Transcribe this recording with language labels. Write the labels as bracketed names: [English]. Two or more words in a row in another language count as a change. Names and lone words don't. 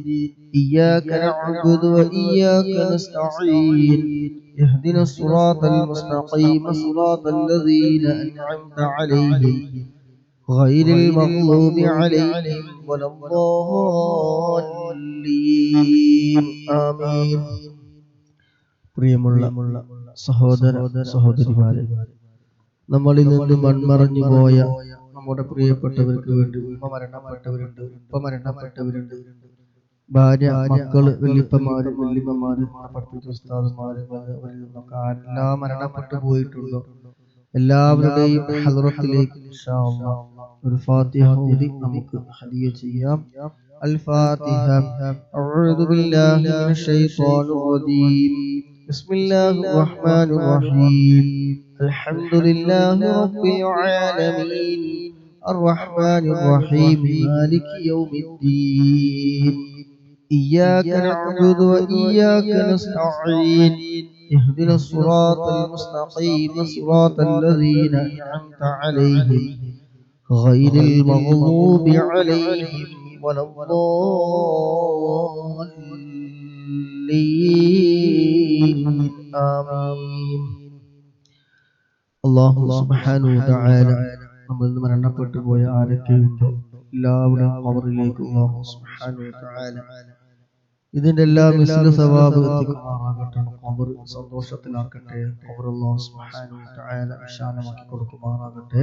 [Arabic] إياك نعبد وإياك نستعين. اهدنا الصراط المستقيم صراط الذين أنعمت عليهم غير المغضوب عليهم ولا الضالين. آمين. [Malayalam] പ്രിയമുള്ള സഹോദര സഹോദരിമാരെ, നമ്മളിൽ നിന്ന് മൺമറഞ്ഞു പോയ നമ്മുടെ പ്രിയപ്പെട്ടവർക്ക് വേണ്ടി ഉപ്പ മരണപ്പെട്ടവരുണ്ട്. ഭാര്യ, മക്കള്, വല്യപ്പന്മാര്, വല്യമ്മമാര്, പഠിപ്പിച്ച ഉസ്താദുമാര്, അവരിൽ നിന്നൊക്കെ ആരെല്ലാം മരണപ്പെട്ടു പോയിട്ടുണ്ടോ എല്ലാവരുടെയും ഹദ്റത്തിലേക്ക് [Arabic] إن شاء الله [Malayalam] ഒരു ഫാത്തിഹ ഓതി നമുക്ക് ഹദിയ ചെയ്യാം. [Arabic] الفاتحة. أعوذ بالله من الشيطان الرجيم. بسم الله الرحمن الرحيم. الحمد لله رب العالمين الرحمن الرحيم مالك يوم الدين إياك نعبد وإياك نستعين اهدنا الصراط المستقيم صراط الذين أنعمت عليهم غير المغضوب عليهم ولا الضالين آمين. الله سبحانه وتعالى [Malayalam] നമ്മൾ മരണപ്പെട്ടു പോയ ആരൊക്കെയുണ്ടോ എല്ലാവരും ഖബറിലേക്ക് [Arabic] الله سبحانه وتعالى [Malayalam] ഇതിന്റെ എല്ലാം [Arabic] مثل ثواب [Malayalam] എത്തിക്കുമാറാകട്ടെ. ഖബർ സന്തോഷത്തിലാക്കട്ടെ. ഖബർ [Arabic] الله سبحانه وتعالى [Malayalam] വിശാലമാക്കി കൊടുക്കുമാറാകട്ടെ.